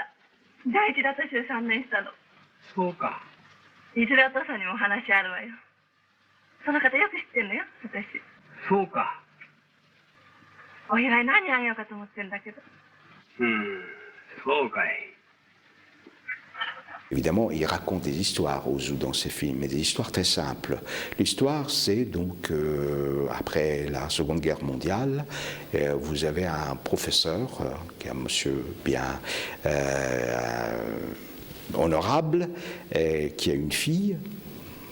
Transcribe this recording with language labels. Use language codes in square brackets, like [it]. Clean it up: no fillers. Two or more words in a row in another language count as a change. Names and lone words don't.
[ja] 第一で私を3年したの。そうか。いずれお父さんにもお話あるわよ。その方よく知ってんのよ、私。そうか。お祝い何あげようかと思ってんだけど。そうかい。 [fr] Évidemment, il raconte des histoires Ozu dans ses films, mais des histoires très simples. L'histoire, c'est donc, après la Seconde Guerre mondiale, vous avez un professeur, qui est un monsieur bien honorable, qui a une fille,